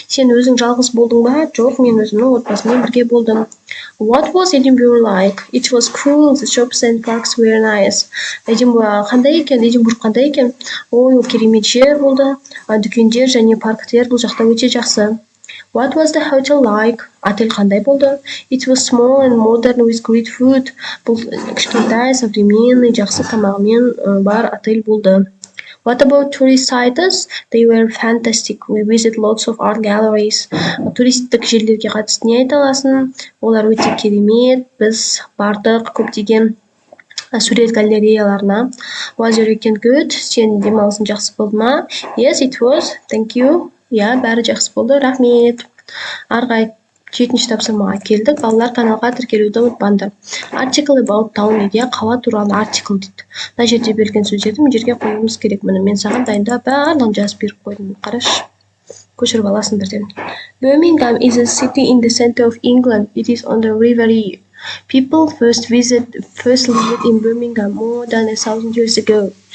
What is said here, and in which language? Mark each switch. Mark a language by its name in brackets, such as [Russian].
[Kazakh] Сен өзің жалғыз болдың ба? Жоқ, мен өзімнің отбасыммен бірге болдым. [English] What was Edinburgh like? It was cool. The shops and parks were nice. [Kazakh] Эдинбург қандай екен? Ой, керемет жер болды. Дүкендер және парктер бұл жақта өте жақсы. [English] What was the hotel like? [Kazakh] Отель қандай болды? [English] It was small and modern with great food. [Kazakh] Бұл кішкентай, современный, жақсы тамағымен бар отель болды. [English] What about tourist sites? They were fantastic. We visit lots of art galleries. [Kazakh] Туристік жерлерге қатысты не айта аласың? Олар өте керемет. Біз бардық көптеген сурет галереяларына. [English] Was your weekend good? [Kazakh] Сен демалысың жақсы болды ма? [English] Yes, it was. Thank you. [Kazakh] Я, бәрі жақсы болды, рахмет. Арғай 7-ші тапсырмаға келдік. Балалар каналға тіркелуді ұмытпаңдар. [English] Article about town [Kazakh] неге қала туралы article дейді. Мына жерде берілген сөздерді мына жерге қоюымыз керек. Міне мен саған дайындап барлығын жазып беріп қойдым. Қарашы. Көшіріп аласың бірден. [English] Birmingham is a city in the center of England. It is on the River Lee. People first lived in Birmingham more than 1,000 years ago.